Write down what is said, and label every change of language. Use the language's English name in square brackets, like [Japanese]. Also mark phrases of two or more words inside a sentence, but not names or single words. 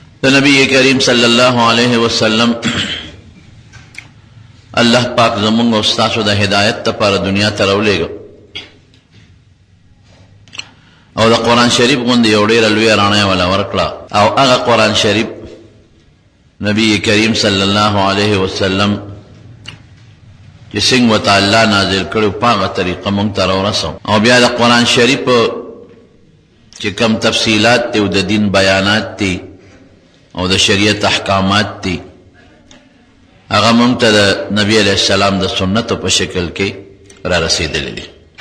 [Pashto] تو نبی کریم [Arabic] صلی اللہ علیہ وسلم [Pashto] اللہ پاک زمونږ او ستاسو د هدایت لپاره دنیا ته راولېږه او د قرآن شریف غوندې یو ډېره لویه رڼا ولا ورکړه او هغه قرآن شریف نبی کریم [Arabic] صلی الله علیه وسلم [Pashto] چې څنګه ورته الله نازل کړی په هغه طریقه موږ ته راورسو او بیا د قرآن شریف چې کوم تفصیلات دي او د دین بیانات دي او د شریعت احکامات دي هغه موږ ته د نبی [Arabic] علیہ السلام [Pashto] د سنتو په شکل کې را رسېدلي دي.